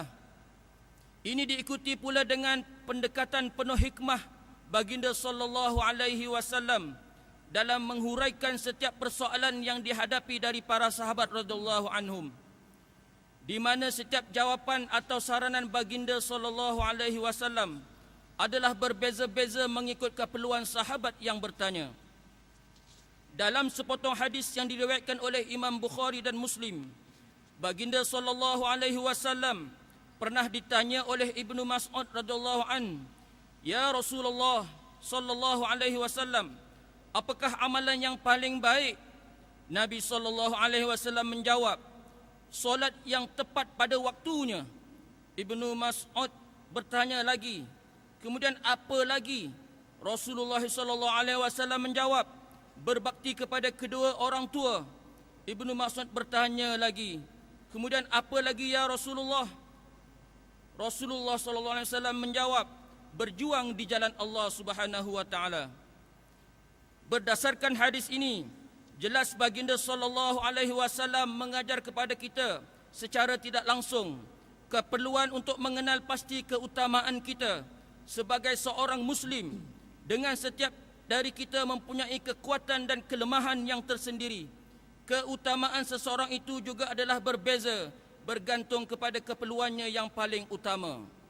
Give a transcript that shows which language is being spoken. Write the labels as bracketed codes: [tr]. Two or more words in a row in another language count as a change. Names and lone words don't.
[ms] Ini diikuti pula dengan pendekatan penuh hikmah baginda [ar] صلى الله عليه وسلم [ms] dalam menghuraikan setiap persoalan yang dihadapi dari para sahabat [ar] رضي الله عنهم, [ms] di mana setiap jawapan atau saranan baginda [ar] صلى الله عليه وسلم [ms] adalah berbeza-beza mengikut keperluan sahabat yang bertanya. Dalam sepotong hadis yang diriwayatkan oleh Imam Bukhari dan Muslim, baginda [ar] صلى الله عليه وسلم [ms] pernah ditanya oleh Ibnu Mas'ud [ar] رضي الله عن, "يا رسول الله صلى الله عليه وسلم, [ms] apakah amalan yang paling baik?" Nabi [ar] صلى الله عليه وسلم [ms] menjawab, "Solat yang tepat pada waktunya." Ibnu Mas'ud bertanya lagi, "Kemudian apa lagi?" Rasulullah [ar] صلى الله عليه وسلم [ms] menjawab, "Berbakti kepada kedua orang tua." Ibnu Mas'ud bertanya lagi, "Kemudian apa lagi [ar] يا رسول الله?" [ms] Rasulullah [ar] صلى الله عليه وسلم [ms] menjawab, "Berjuang di jalan Allah [ar] سبحانه وتعالى." [ms] Berdasarkan hadis ini, jelas baginda [ar] صلى الله عليه وسلم [ms] mengajar kepada kita secara tidak langsung keperluan untuk mengenal pasti keutamaan kita sebagai seorang muslim, dengan setiap dari kita mempunyai kekuatan dan kelemahan yang tersendiri. Keutamaan seseorang itu juga adalah berbeza bergantung kepada keperluannya yang paling utama.